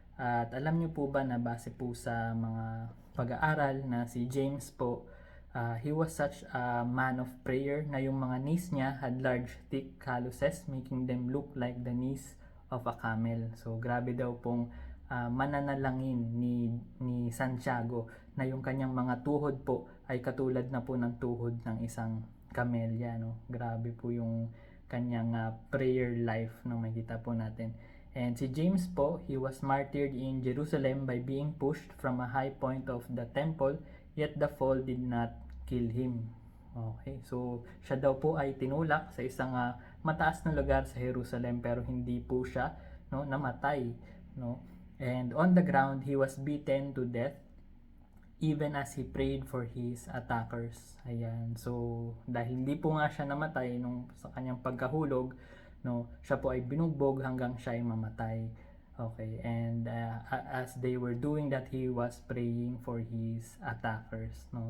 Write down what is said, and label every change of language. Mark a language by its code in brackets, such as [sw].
[tl] At alam niyo po ba na base po sa mga pag-aaral na si James po, [en] he was such a man of prayer na yung mga knees niya had large thick calluses making them look like the knees of a camel. [tl] So grabe daw pong mananalangin ni Santiago na yung kanyang mga tuhod po ay katulad na po ng tuhod ng isang kamelya, no? Grabe po yung kanyang prayer life na makita po natin. [en] And [tl] si James po, [en] he was martyred in Jerusalem by being pushed from a high point of the temple, yet the fall did not kill him. [tl] Okay, so siya daw po ay tinulak sa isang mataas na lugar sa Jerusalem pero hindi po siya, no, namatay, no? [en] And on the ground he was beaten to death even as he prayed for his attackers. [tl] Ayan, so dahil hindi po nga siya namatay nung sa kanyang pagkahulog, no, siya po ay binugbog hanggang siya ay mamatay. [en] Okay, and as they were doing that, he was praying for his attackers, no.